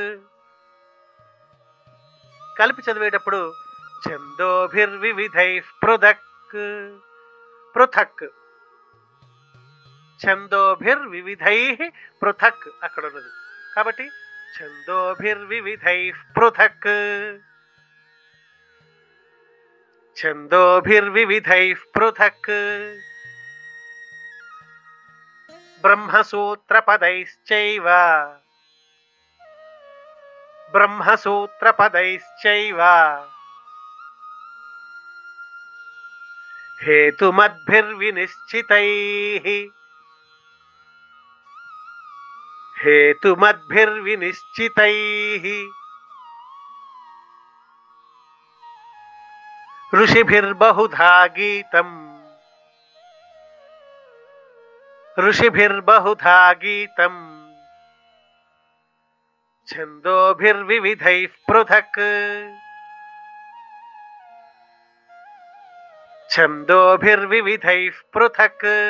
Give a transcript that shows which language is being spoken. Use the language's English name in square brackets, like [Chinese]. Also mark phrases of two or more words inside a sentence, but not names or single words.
[Telugu] కలిపి చదివేటప్పుడు [Sanskrit] छन्दोभिर्विविधैः पृथक्, पृथक्, छन्दोभिर्विविधैः पृथक् [Telugu] అక్కడ ఉన్నది కాబట్టి [Sanskrit] छन्दोभिर्विविधैः पृथक्, छन्दोभिर्विविधैः पृथक्. బ్రహ్మసూత్రపदैश्चैव, బ్రహ్మసూత్రపदैश्चैव हेतुमद्भिर्विनिश्चितैः, हेतुमद्भिर्विनिश्चितैः. ऋषिभिर्बहुधा गीतम्, ऋषिभिर्बहुधा गीतम्, छन्दोभिर्विविधैः पृथक्, छन्दोभिर्विविधैः पृथक्.